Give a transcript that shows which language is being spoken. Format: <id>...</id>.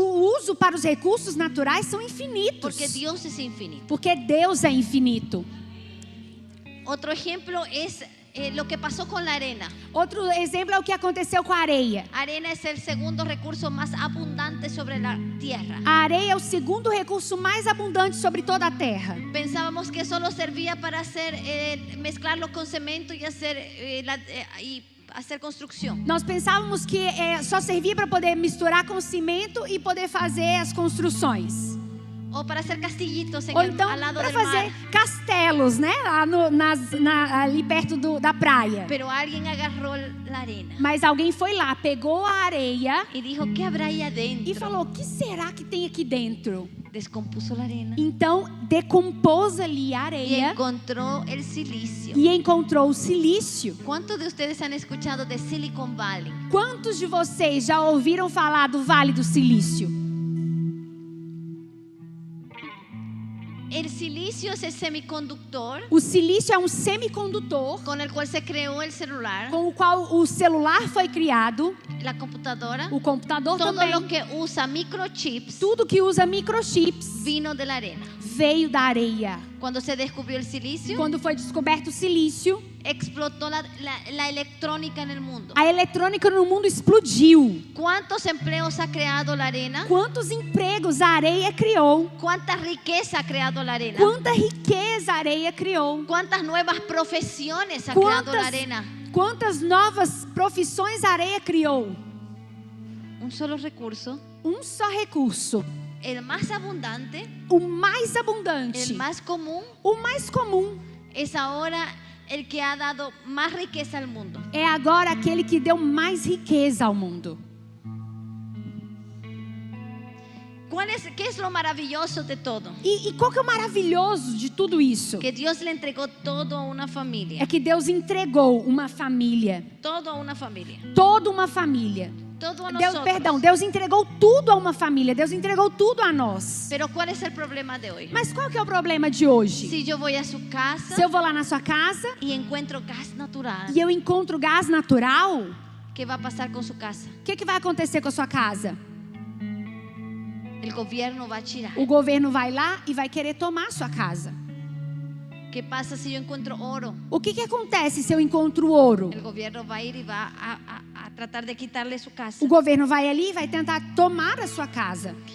<pt>O uso para os recursos naturais são infinitos.</pt> <es>Porque Dios es infinito.</es> <pt>Porque Deus é infinito.</pt> <es>Otro ejemplo es lo que pasó con la arena.</es> <pt>Outro exemplo é o que aconteceu com a areia.</pt> <es>Arena es el segundo recurso más abundante sobre la tierra.</es> <pt>A areia é o segundo recurso mais abundante sobre toda a terra.</pt> <es>Pensábamos que solo servía para mezclarlo con cemento y hacer construcción.</es> <pt>Nós pensávamos que só servia para poder misturar com cimento e poder fazer as construções.</pt> <es>O para hacer castillitos</es> <pt>Ou então</pt> <es>al lado</es> <pt>para</pt> <es>del mar.</es> <pt>castelos, né? Lá ali perto da praia.</pt> <es>Pero alguien agarró la arena</es> <pt>Mas alguém foi lá, pegou a areia</pt> <es>y dijo, ¿qué habrá ahí adentro?</es> <pt>e falou: o que será que tem aqui dentro?</pt> <es>Descompuso la arena</es> <pt>Então decompôs ali a</pt> <es>y</es> <pt>areia</pt> <es>encontró el silicio.</es> <pt>e encontrou o silício.</pt> <es>¿Cuántos de ustedes han escuchado de Silicon Valley?</es> <pt>Quantos de vocês já ouviram falar do Vale do Silício?</pt> <es>El silicio es el semiconductor</es> <pt>O silício é um semicondutor</pt> <es>con el cual se creó el celular,</es> <pt>com o qual o celular foi criado,</pt> <es>la computadora.</es> <pt>o computador</pt> <es>Todo</es> <pt>também.</pt> <es>lo que usa microchips</es> <pt>Tudo que usa microchips</pt> <es>vino de la arena.</es> <pt>veio da areia.</pt> <es>Cuando se descubrió el silicio,</es> <pt>Quando foi descoberto o silício,</pt> <es>explotó la electrónica en el mundo.</es> <pt>a eletrônica no mundo explodiu.</pt> <es>¿Cuántos empleos ha creado la arena?</es> <pt>Quantos empregos a areia criou?</pt> <es>¿Cuánta riqueza ha creado la arena?</es> <pt>Quanta riqueza a areia criou?</pt> <es>¿Cuántas nuevas profesiones ha creado la arena?</es> <pt>Quantas novas profissões a areia criou?</pt> <es>Un solo recurso,</es> <pt>Um só recurso,</pt> <es>el más abundante,</es> <pt>o mais abundante,</pt> <es>el más común,</es> <pt>o mais comum,</pt> <es>es ahora el que ha dado más riqueza al mundo.</es> <pt>é agora aquele que deu mais riqueza ao mundo.</pt> <es>¿Qué es lo maravilloso de todo?</es> <pt>E qual que é o maravilhoso de tudo isso?</pt> <es>Que Dios le entregó todo a una familia.</es> <pt>É que Deus entregou uma família,</pt> <es>Todo a una familia.</es> <pt>toda uma família.</pt> <es>Todo a</es> <pt>Deus,</pt> <es>nosotros.</es> <pt>Deus entregou tudo a uma família. Deus entregou tudo a nós.</pt> <es>Pero ¿cuál es el problema de hoy?</es> <pt>Mas qual que é o problema de hoje?</pt> <es>Si yo voy a su casa</es> <pt>Se eu vou lá na sua casa</pt> <es>y encuentro gas natural,</es> <pt>e eu encontro gás natural,</pt> <es>¿qué va a pasar con su casa?</es> <pt>o que vai acontecer com a sua casa?</pt> <es>El gobierno va a tirar.</es> <pt>O governo vai lá e vai querer tomar a sua casa.</pt> <es>¿Qué pasa si yo encuentro oro?</es> <pt>O que acontece se eu encontro ouro?</pt> <es>El gobierno va a ir y va a tratar de quitarle su casa.</es> <pt>O governo vai ali e vai tentar tomar a sua casa.</pt>